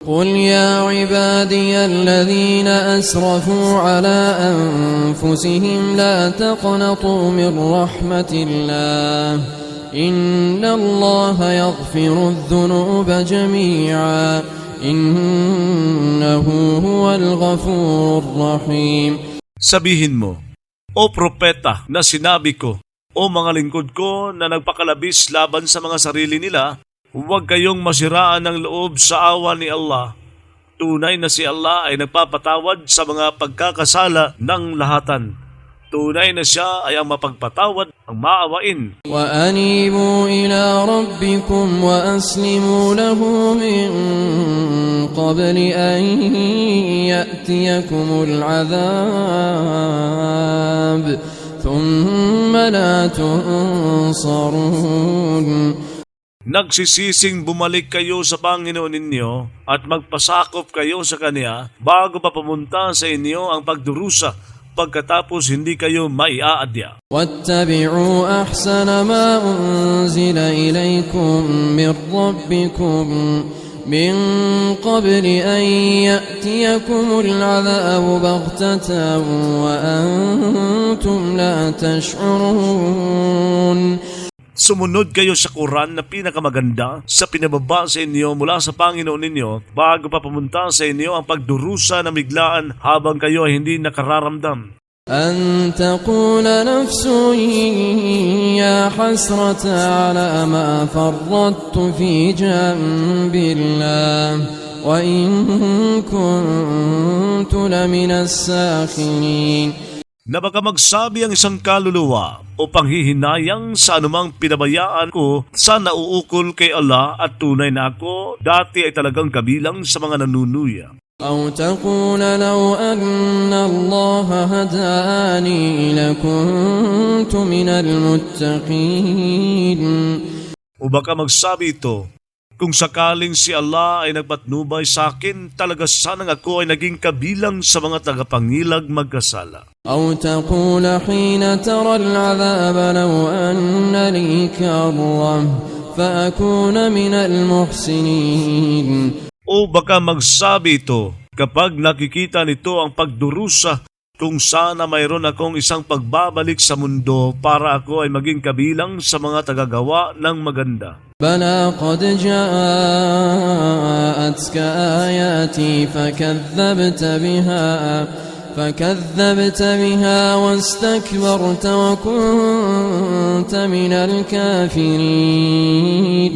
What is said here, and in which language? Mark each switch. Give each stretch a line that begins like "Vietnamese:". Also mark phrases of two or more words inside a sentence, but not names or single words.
Arabic: قل يا عبادي الذين أسرفوا على أنفسهم لا تقنطوا من رحمة الله إن الله يغفر الذنوب جميعا إنه هو الغفور الرحيم.
Filipino: Sabihin mo, O propeta na sinabi ko, O mga lingkod ko na nagpakalabis laban sa mga sarili nila, huwag kayong masiraan ng loob sa awa ni Allah. Tunay na si Allah ay nagpapatawad sa mga pagkakasala ng lahatan. Tunay na siya ay ang mapagpatawad, ang maawain.
Arabic: وأنيبوا إلى ربكم وأسلموا له من قبل أن يأتيكم العذاب ثم لا تنصرون.
Filipino: Nagsisising bumalik kayo sa Panginoon ninyo at magpasakop kayo sa Kanya bago pa pumunta sa inyo ang pagdurusa pagkatapos hindi kayo maiaadya.
Arabic: واتبعوا أحسن ما أنزل إليكم من ربكم من قبل أن يأتيكم العذاب بغتة وأنتم لا تشعرون.
Filipino: Sumunod kayo sa Quran na pinakamaganda sa pinababa sa inyo mula sa Panginoon ninyo bago pa pumunta sa inyo ang pagdurusa na biglaan habang kayo ay hindi nakararamdam.
Arabic: أن تقول نفس يا حسرة على ما فرطت في جنب الله وإن كنت لمن الساخرين.
Filipino: Na baka magsabi ang isang kaluluwa o panghihinayang sa anumang pinabayaan ko sa nauukol kay Allah at tunay na ako dati ay talagang kabilang sa mga nanunuya.
Arabic: أو تقول لو أن الله هداني لكنت من المتقين.
Filipino: O baka magsabi ito, kung sakaling si Allah ay nagpatnubay sa akin, talaga sanang ako ay naging kabilang sa mga tagapangilag magkasala.
Arabic: أو تقول حين ترى العذاب لو أن لي كرة فأكون من المحسنين.
Filipino: O baka magsabi ito, kapag nakikita nito ang pagdurusa, kung sana mayroon akong isang pagbabalik sa mundo para ako ay maging kabilang sa mga tagagawa ng maganda.
Arabic: بلى قد جاءتك آياتي فكذبت بها واستكبرت وكنت من الكافرين.